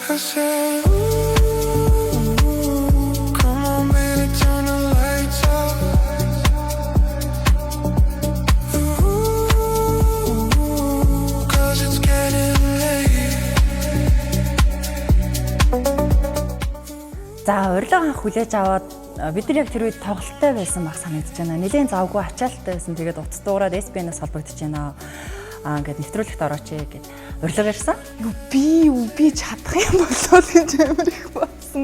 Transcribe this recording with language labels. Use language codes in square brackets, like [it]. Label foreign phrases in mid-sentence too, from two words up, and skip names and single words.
[en] said, ooh, come on, baby, turn the lights off. Ooh, 'cause it's getting late. [mn] За урилга хүлээж аваад бид нар яг тэр үед тоглолттой байсан баг санагдаж байна. Нилийн завгүй ачаалттай байсан. Тэгээд утас дуурайд SBN-аас холбогдож байна. Ингээд нэвтрүүлэгт орооч гэд урилга ирсэн. Би чадах юм болоо гэж амар их болсон.